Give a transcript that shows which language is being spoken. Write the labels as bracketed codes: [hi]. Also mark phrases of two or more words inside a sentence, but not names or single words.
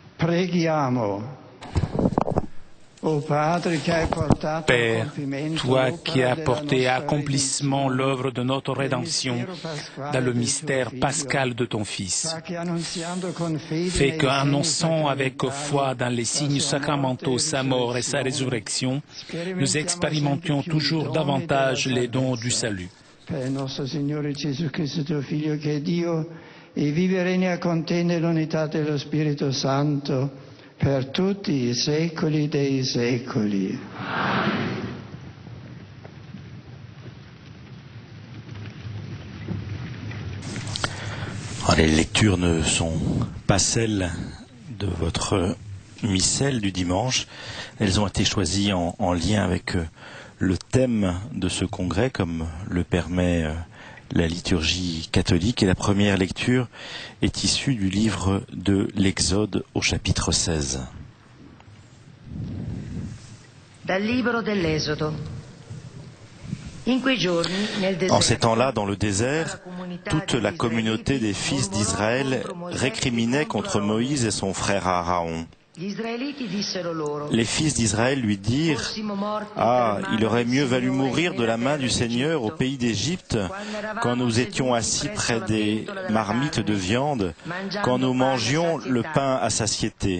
[it] preghiamo. [fr] Père, toi qui as porté à accomplissement l'œuvre de notre rédemption dans le mystère pascal de ton Fils, fais qu'annonçant avec foi dans les signes sacramentaux sa mort et sa résurrection, nous expérimentions toujours davantage les dons du salut. [it] Per il nostro Signore Gesù Cristo, tuo Figlio, che è Dio, e vive e regna con te nell'unità dello Spirito Santo, per tutti i secoli dei secoli. [fr] Les lectures ne sont pas celles de votre missel du dimanche. Elles ont été choisies en lien avec le thème de ce congrès, comme le permet la liturgie catholique. Et la première lecture est issue du livre de l'Exode au chapitre 16. [it] Dal libro dell'Esodo. [fr] En ces temps-là, dans le désert, toute la communauté des fils d'Israël récriminait contre Moïse et son frère Aaron. Les fils d'Israël lui dirent « Ah, il aurait mieux valu mourir de la main du Seigneur au pays d'Égypte, quand nous étions assis près des marmites de viande, quand nous mangions le pain à satiété.